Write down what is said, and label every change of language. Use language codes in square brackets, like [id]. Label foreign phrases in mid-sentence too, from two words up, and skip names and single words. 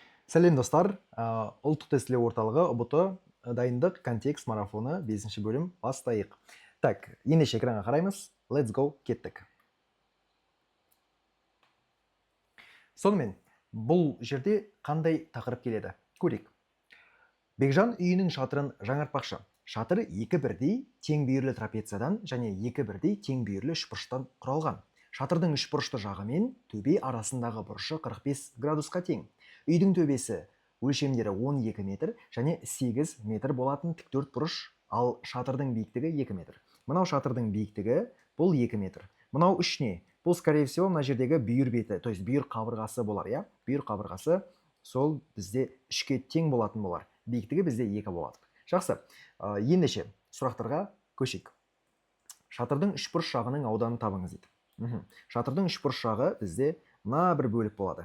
[kk] Сәлем достар, ұлттық тестілеу орталығы ұбт дайындық контекст марафоны 5 бөлім бастайық. Так, ендеше экранға қараймыз. [en] Let's go, [kk] кеттік. Сонымен, бұл жерде қандай тақырып келеді? Көрейік. Бекжан үйінің шатырын жаңартпақшы. Шатыр екі бірдей тең бүйірлі трапециядан және екі бірдей тең бүйірлі үшбұрыштан құралған. Шатырдың үшбұрышты жағы мен төбе арасындағы бұрышы 45 градусқа тең. Үйдің төбесі өлшемдері 12 метр және 8 метр болатын тіктөрт бұрыш, ал шатырдың биіктігі 2 метр. Мынау шатырдың биіктігі бұл 2 метр. Мынау үш не? Бұл, [ru] скорее всего, [kk] мына жердегі бүйір беті, [ru] то есть [kk] бүйір қабырғасы болар, я? Бүйір қабырғасы сол бізде үшке тең болатын болар. Биіктігі бізде 2 болады. Жақсы. Ендеше сұрақтарға көшейік. Шатырдың үшбұрыш жағының ауданын табыңыз дейді. Шатырдың үшбұрыш жағы бізде мына бір бөлік болады.